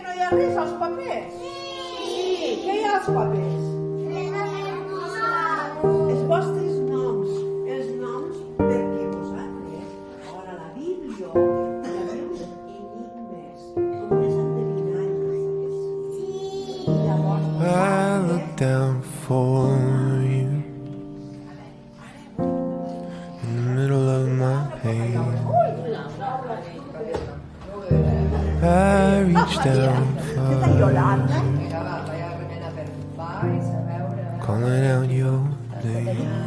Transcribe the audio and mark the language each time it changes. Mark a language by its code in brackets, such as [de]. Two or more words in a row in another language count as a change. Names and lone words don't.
[ca] vist els papers? Sí. Què hi ha als papers? Els vostres noms. Els noms perquè vosaltres, ara la Bíblia, enigmes, com unes endevinalles. Sí. Llavors, [en] I look down for you in the middle of my pain. I reach down for you, calling out your name.